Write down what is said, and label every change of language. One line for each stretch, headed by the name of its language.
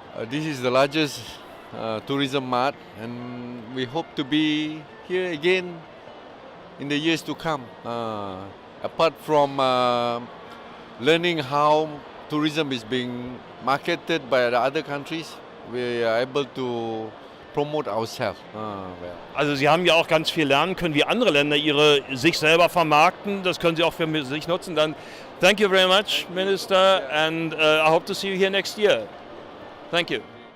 English: This is the largest tourism mart, and we hope to be here again in the years to come. Apart from learning how tourism is being marketed by the other countries, we are able to promote ourselves.
German: Also Sie haben ja auch ganz viel lernen können, wie andere Länder sich selber vermarkten. Das können Sie auch für sich nutzen.
English: Dann thank you very much, Minister, and I hope to see you here next year. Thank you.